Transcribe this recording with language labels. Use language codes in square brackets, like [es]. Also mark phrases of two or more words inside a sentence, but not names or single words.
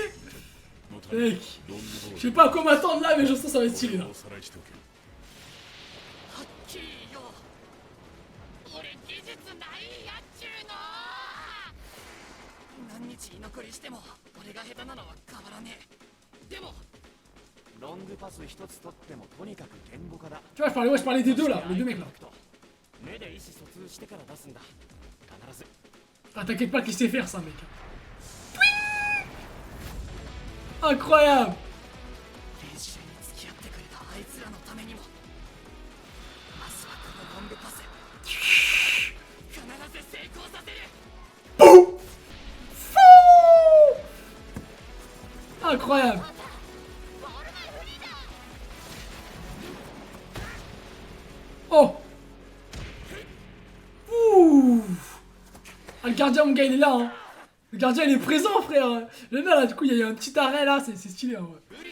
[ja] のため [fr] Mec, [ja] ロングボ [fr] je sais pas à quoi m'attendre là, mais je sens que ça va être stylé [ja] ー [fr] là. [ja] ルをおさらいしておけ。はっきり言おう。俺技術ないやっちゅうの。何日居残りしても俺が下手なのは変わらねえ。でもロングパス一つ取ってもとにかく言語化だ。 [fr] Tu vois, je parlais des deux là, les deux mecs là. [ja] 目で意思疎通してから出すんだ。必ず。 [fr] Ah, t'inquiète pas qu'il sait faire ça, mec. Incroyable. [ja] 練習に付き合ってくれたあいつらのためにもまずはこのロングパス必ず成功させる。 [fr] Boum. Fou. Incroyable. Oh. Ouh. Ah, le gardien, mon gars, il est là, hein. Le gardien, il est présent, frère. J'aime bien, là, du coup, il y a eu un petit arrêt, là, c'est stylé, hein, ouais.